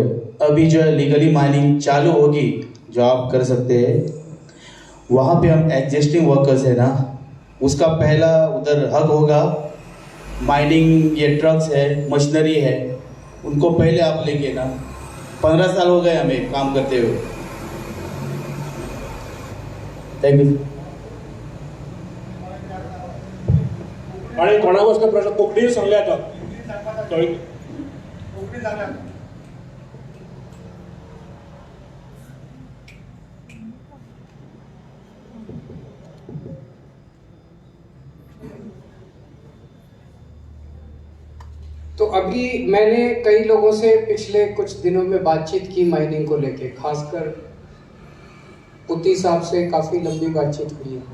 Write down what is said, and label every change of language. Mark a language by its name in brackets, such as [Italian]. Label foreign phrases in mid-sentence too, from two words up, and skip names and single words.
[Hindi] अभी जो है [English] legally mining [Hindi] चालू होगी जो आप कर सकते हैं, वहाँ पे हम [English] existing workers [Hindi] है ना, उसका पहला उधर हक होगा. माइनिंग ये ट्रक्स है, मशीनरी है, उनको पहले आप लेंगे ना, 15 साल हो गए हमें काम करते हुए। [English] Thank you. [Konkani] आणि थोड्या गोष्टी प्रश्न कोंकणीन सांगल्या आता कळ्ळी? [Hindi] तो अभी मैंने कई लोगों से पिछले कुछ दिनों में बातचीत की माइनिंग को लेके, खासकर पुती साहब से काफ़ी लंबी बातचीत हुई है।